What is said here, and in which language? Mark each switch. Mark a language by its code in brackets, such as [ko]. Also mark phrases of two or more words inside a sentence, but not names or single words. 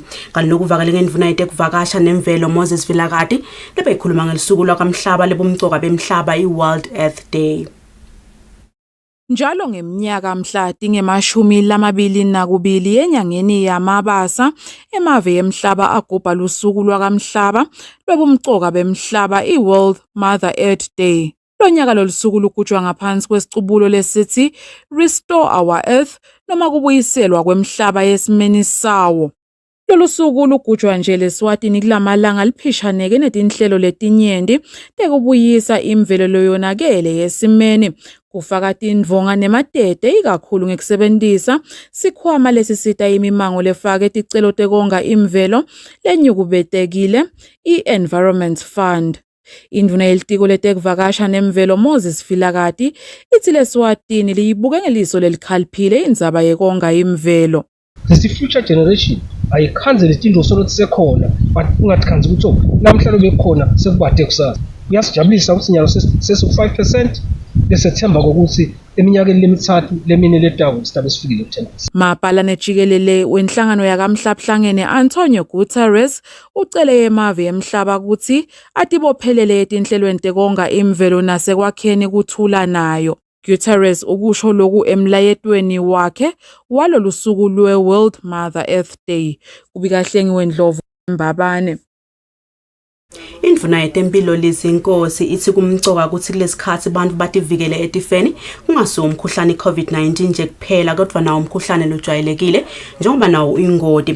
[ss] Kanti lokuvakala ngendvuna yetekuvakasha nemvelo Moses Vilakati lebe ikhuluma ngelisuku lwakamhlaba lebumcoka bemhlaba i-World Earth Day. Njalo ngeminyaka mhla tinge-22 enyangeni yaMabasa emave emhlaba agubha lusuku lwakamhlaba lwebumcoka bemhlaba i-World Mother Earth Day. Lonyaka lolusuku lugujwa ngaphansi kwesicubulo lesithi [en] Restore Our Earth [ss] noma kubuyiselwa kwemhlaba yesimeni sawo. Lolu suku lugujwa nje leSwatini kulamalanga liphishaneke netinhlelo letinyenti tekubuyisa imvelo loyonakele yesimeni kufaka tindvonga nematete ikakhulu ngekusebentisa sikhwama lesisita imimango lefake ticelo tekonga imvelo lenyukubetekile i-Environment Fund. Indvuna yelitiko letekuvakasha nemvelo Moses Vilakati ithi leSwatini liyibuke ngeliso lelikhaliphile indzaba yekonga imvelo. [en] The future generation [ss] ayikhanze letinto solo sisekhona but ungatikhanzi ukuthi namhlanje bekhona sekubade kusasa. Kuyasijabulisa ukuthi nyalo sesu5% lesethemba kokuthi eminyakeni lemithathu lemine letako sitabe sifikile ku10%. Mapala nejikelele wenhlangano yakamhlabuhlangene Antonio Guterres ucele emave emhlaba ukuthi atibophelele etinhlelweni tekonga imvelo nasekwakheni kuthula nayo. Guterres ukusho lokhu emlayetweni wakhe walolu suku lwe-World Mother Earth Day. Kubikahlengi wendlovu Mbabane. Indvuna yetempilo lizinkosi ithi kumcoka ukuthi kulesikhathi abantu bativikele etifeni kungasiwo umkhuhlane i-COVID-19 nje kuphela kodwa nawo umkhuhlane lojwayelekile njengoba nawo ingoti.